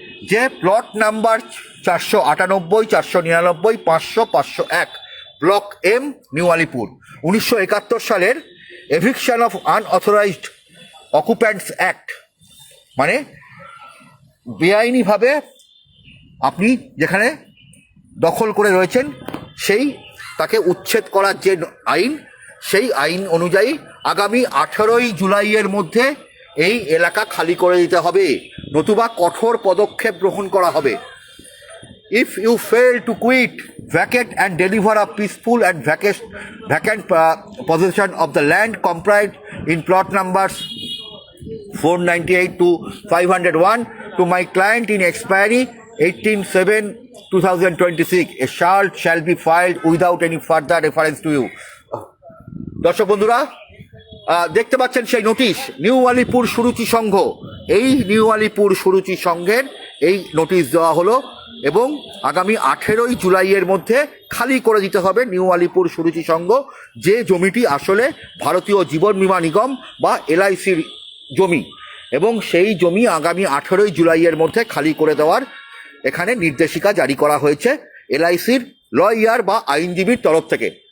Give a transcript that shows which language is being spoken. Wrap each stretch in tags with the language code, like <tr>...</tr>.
<bn>যে plot number 498, 499, 500, 501, block M, new Alipur, 1971 সালের eviction of unauthorised অকুপ্যান্টস act, মানে বেআইনিভাবে আপনি যেখানে দখল করে রয়েছেন, তাকে উচ্ছেদ করার যে আইন, সেই আইন অনুযায়ী আগামী 18ই জুলাইয়ের মধ্যে এই এলাকা খালি করে দিতে হবে, নতুবা কঠোর পদক্ষেপ গ্রহণ করা হবে।</bn> <en>if you fail to quit, vacate and deliver a peaceful and vacant possession of the land comprised in plot numbers 498 to 501 to my client in expiry 18/7/2026, a shall be filed without any further reference to you.</en> <bn>দর্শক বন্ধুরা, দেখতে পাচ্ছেন সেই notice, new Alipur সুরুচি সংঘ, এই new Alipur সুরুচি সংঘের এই notice দেওয়া হলো এবং আগামী 18ই জুলাইয়ের মধ্যে খালি করে দিতে হবে নিউ আলিপুর সুরুচি সংঘ, যে জমিটি আসলে ভারতীয় জীবন বীমা নিগম বা এলআইসির জমি, এবং সেই জমি আগামী 18ই জুলাইয়ের মধ্যে খালি করে দেওয়ার এখানে নির্দেশিকা জারি করা হয়েছে এলআইসির লয়ার বা আইনজীবীর তরফ থেকে।</bn>